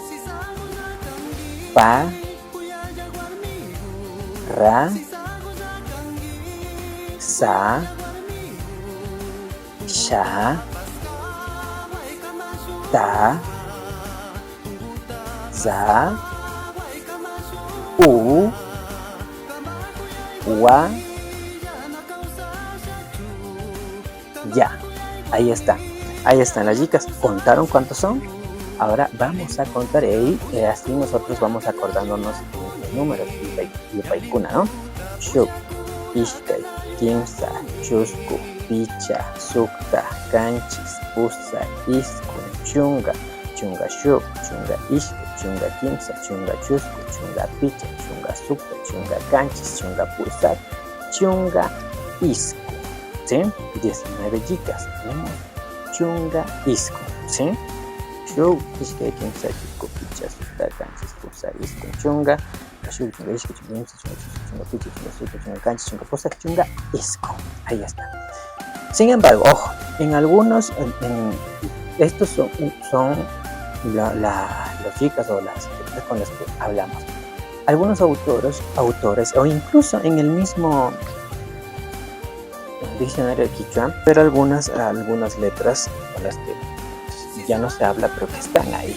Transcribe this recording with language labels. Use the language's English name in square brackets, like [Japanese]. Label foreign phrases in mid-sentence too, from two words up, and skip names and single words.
[Spanish] pa, ra, sa, sha, ta, za, u, wa, ya. Ahí está. Ahí están las chicas. ¿Contaron cuántos son? Ahora vamos a contar y así nosotros vamos acordándonos los números. Y paikuna, ¿no? [Quechua] Shuk, Ishkai, Kimsa, Chusku, Picha, Sukta, Kanchis, Pusa, Iskun, Chunga, Chunga Shuk, Chunga Ishkai, Chunga Kimsa, Chunga Chusku, Chunga Picha, Chunga Sukta, Chunga Kanchis, Chunga Pusa, Chunga Isku. [Spanish] ¿Sí? 19 chicas. Tenemos [Quechua] Chunga Isku, [Spanish] ¿sí? [Quechua] Shuk, Ishkai, Kimsa, Chusku, Picha, Sukta, Kanchis, Pusa, Iskun, Chunga, Shuk, Chunga Ishkai, Chunga Kimsa, Chunga Picha, Chunga Sukta, Chunga Kanchis, Chunga Pusa, Chunga Isku. [Spanish] Ahí está. Sin embargo, ojo, en algunos, estos son las chicas o las con las que hablamos. Algunos autores o incluso en el mismo diccionario de quichua, pero algunas letras con las que ya no se habla, pero que están ahí.